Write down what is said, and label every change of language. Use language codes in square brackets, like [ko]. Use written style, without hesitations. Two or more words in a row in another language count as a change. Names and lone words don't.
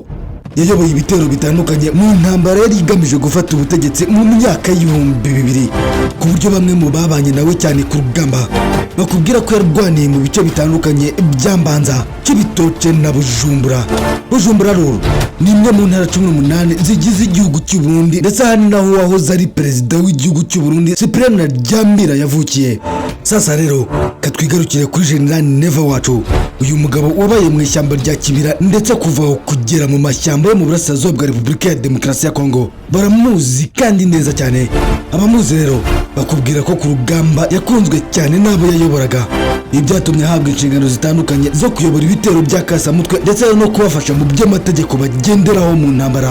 [rw] Yayoboye ibitero bitandukanye mu ntambara yari igamije gufata ubutegetsi mu myaka y'2000 ku buryo bamwe mu babanye nawe cyane ku rugamba bakubwira ko yarwaniye mu bice bitandukanye by'Ambanza, Cibitoke na Bujumbura. Bujumbura rero ni imwe mu ntara 18 zigize igihugu cy'u Burundi ndetse hani naho wahoze ari perezida w'igihugu cy'u Burundi Cyprien Ntaryamira yavukiye. Sasa rero katwigarukire kuri General Neva wacu, uyu mugabo wabaye mu ishyamba rya Kibira ndetse kuva kugera mu mashyamba yo mu burasirazuba bwa Repubulika ya Demokarasi ya Kongo. Baramuzi kandi neza cyane. Abamuzi rero bakubwira ko ku rugamba yakunzwe cyane n'abo yayoboraga. Ibi byatumye ahabwa inshingano zitandukanye zo kuyobora ibitero bya kasamutwe ndetse no kubafasha mu by'amategeko bagenderaho mu ntambara.